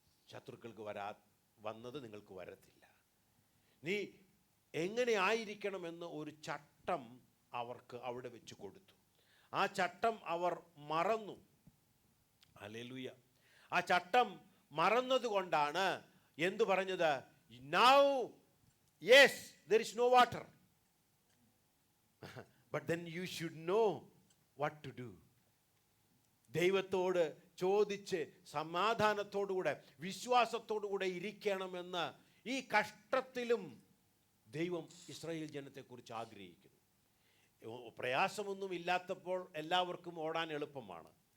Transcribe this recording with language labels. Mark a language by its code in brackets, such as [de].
[ml] ശത്രുക്കൾക്ക് വന്നത് നിങ്ങൾക്ക് വരത്തില്ല. നീ എങ്ങനെ ആയിരിക്കണമെന്ന് ഒരു ചട്ടം അവർക്ക് അവിടെ വെച്ച് കൊടുത്തു. ആ ചട്ടം അവർ മറന്നു. ഹല്ലേലൂയ. ആ ചട്ടം മറന്നതുകൊണ്ടാണ് എന്തു പറഞ്ഞത്? [en] Now yes there is no water but then you should know what to do. [ml] ദൈവത്തോട് ചോദിച്ച് സമാധാനത്തോടുകൂടെ വിശ്വാസത്തോടുകൂടെ ഇരിക്കണമെന്ന് ഈ കഷ്ടത്തിലും ദൈവം ഇസ്രായേൽ ജനത്തെക്കുറിച്ച് ആഗ്രഹിക്കുന്നു. പ്രയാസമൊന്നും ഇല്ലാത്തപ്പോൾ എല്ലാവർക്കും ഓടാൻ എളുപ്പമാണ്.